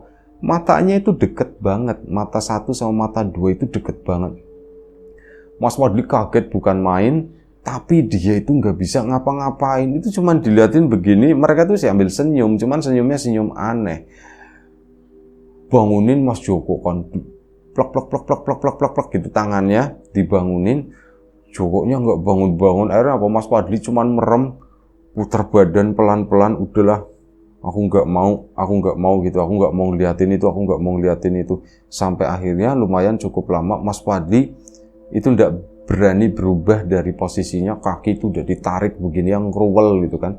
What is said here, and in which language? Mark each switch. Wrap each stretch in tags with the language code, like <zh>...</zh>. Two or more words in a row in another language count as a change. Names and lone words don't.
<id>Matanya itu deket banget, mata satu sama mata dua itu deket banget. Mas Fadli kaget bukan main, tapi dia itu nggak bisa ngapa-ngapain. Itu cuman diliatin begini, mereka tuh sih ambil senyum, cuman senyumnya senyum aneh. Bangunin Mas Joko kan, plek plek plek plek plek plek plek plek gitu tangannya dibangunin. Jokonya nggak bangun-bangun. Akhirnya apa? Mas Fadli cuman merem, putar badan pelan-pelan. Udahlah, aku nggak mau gitu. Aku nggak mau ngeliatin itu. Sampai akhirnya lumayan cukup lama Mas Fadli itu nggak berani berubah dari posisinya, kaki itu udah ditarik begini yang kruwel gitu kan.</id>